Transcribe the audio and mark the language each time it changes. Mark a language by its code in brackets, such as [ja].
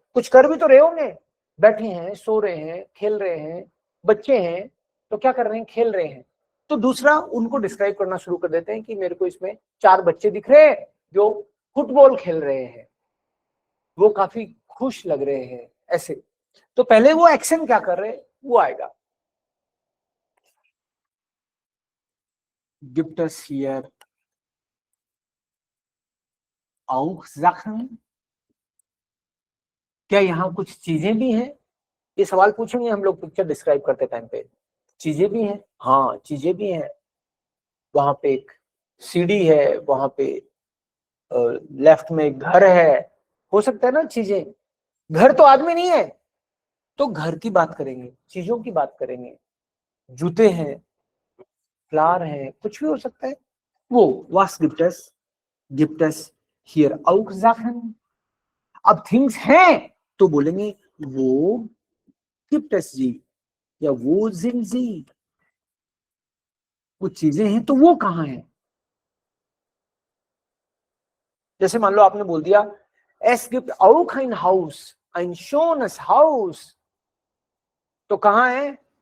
[hi] कुछ कर भी तो रहे होंगे, बैठे हैं, सो रहे हैं, खेल रहे हैं, बच्चे हैं तो क्या कर रहे हैं, खेल रहे हैं। तो दूसरा उनको डिस्क्राइब करना शुरू कर देते हैं कि मेरे को इसमें 4 बच्चे दिख रहे हैं जो फुटबॉल खेल रहे हैं, वो काफी खुश लग रहे हैं, ऐसे। तो पहले वो एक्शन क्या कर रहे हैं वो आएगा। [de] Gibt es hier auch Sachen? [hi] क्या यहाँ कुछ चीजें भी हैं? ये सवाल पूछेंगे हम लोग पिक्चर डिस्क्राइब करते टाइम पे। चीजें भी हैं? हाँ चीजें भी हैं। वहां पे एक सीढ़ी है, वहां पे लेफ्ट में एक घर है, हो सकता है ना चीजें। घर तो आदमी नहीं है, तो घर की बात करेंगे, चीजों की बात करेंगे। जूते हैं, फ्लावर है, कुछ भी हो सकता है। [de] वो was gibt es hier auch Sachen? [hi] अब थिंग्स हैं तो बोलेंगे वो [de] gibt es sie [hi] या वो [de] sind sie। [hi] वो चीजें हैं तो वो कहाँ है। जैसे मान लो आपने बोल दिया [de] es gibt auch ein Haus, ein schönes Haus, [hi] तो कहाँ है।